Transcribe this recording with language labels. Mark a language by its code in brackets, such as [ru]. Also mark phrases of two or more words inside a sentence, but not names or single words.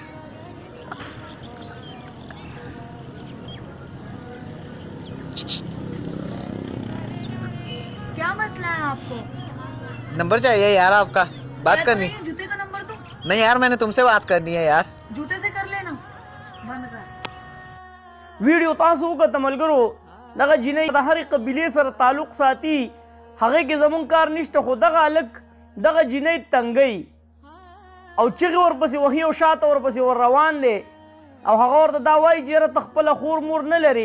[ur] کیا مسئلہ ہے آپ کو? نمبر چاہیے یار آپ کا۔ بات کرنی. جوتے کا نمبر دو. نہیں یار میں نے تم سے بات کرنی ہے یار. جوتے سے کر لینا۔ بند کر. [ps] ویډیو تاسو وکړه ملګرو دغه جینۍ د هرې قبیلې سره تعلق ساتي. هغې کې زمونږ کار نشته خو دغه هلک دغه جینۍ تنګی او چغې ورپسې وهي او شاته ورپسې ور روان دی او هغه ورته دا وایي چې یاره ته خپله خور مور نه لرې.